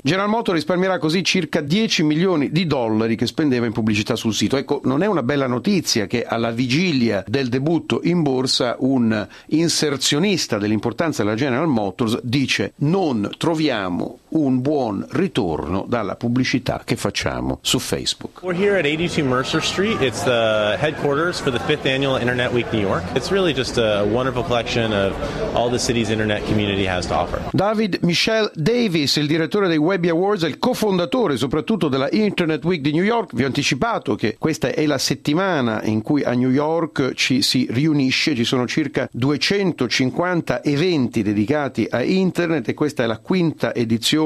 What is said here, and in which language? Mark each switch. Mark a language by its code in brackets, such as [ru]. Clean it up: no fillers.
[it] General Motors risparmierà così circa 10 milioni di dollari che spendeva in pubblicità sul sito. Ecco, non è una bella notizia che alla vigilia del debutto in borsa un inserzionista dell'importanza della General Motors dice: non troviamo un buon ritorno dalla pubblicità che facciamo su Facebook. [en] We're here at 82 Mercer Street. It's the headquarters for the 5th annual Internet Week New York. It's really just a wonderful collection of all the city's internet community has to offer. [it] David Michel Davis, il direttore dei Webby Awards e il cofondatore soprattutto della Internet Week di New York. Vi ho anticipato che questa è la settimana in cui a New York ci si riunisce, ci sono circa 250 eventi dedicati a internet e questa è la quinta edizione